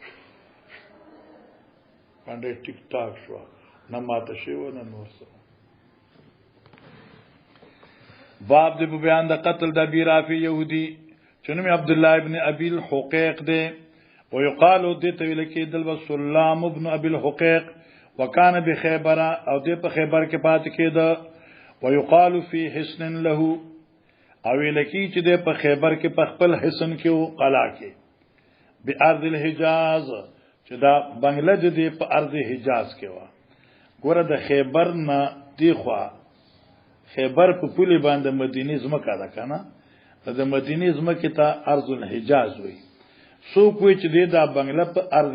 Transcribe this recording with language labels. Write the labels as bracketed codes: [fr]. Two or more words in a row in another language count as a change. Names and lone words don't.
[ps] پنډۍ ټیک ټاک شوه نه ماته شوه نه نور څه باب دې په بیان د قتل د ابي رافع یهودي چې نوم عبد الله ابن ابي الحقيق دی ويقال دې ته ویل کېدل سلام ابن ابي الحقيق [ar] وكان بخيبر [ps] او دې په خیبر کې پات کېده [ar] ويقال في حصن له [ps] او لکی چې د په خیبر کې په خپل حصن کې او قلا کې [ar] بارض الحجاز [ps] چې دا بنگله دې په [ar] ارض حجاز [ps] کې و ګوره د خیبر نه دی خو خیبر په پولی باندې مدینه زمکه ده کنه د مدینه زمکه ته [ar] ارض الحجاز [ps] وي سو کوی چې دا بنگله په ارض